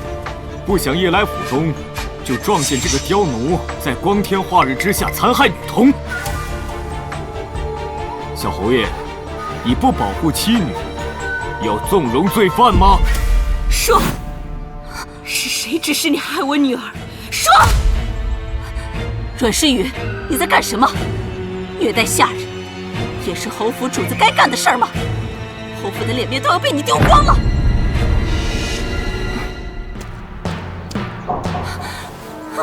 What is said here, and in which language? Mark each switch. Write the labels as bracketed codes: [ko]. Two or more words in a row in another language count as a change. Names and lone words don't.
[zh] 不想一來府中，就撞見這個刁奴在光天化日之下殘害女童。小侯爺，你不保護妻女，要縱容罪犯嗎？說，是誰指使你害我女兒？說！ 阮詩雨，你在幹什麼？虐待下人，也是侯府主子該幹的事兒嗎？侯府的臉面都要被你丟光了！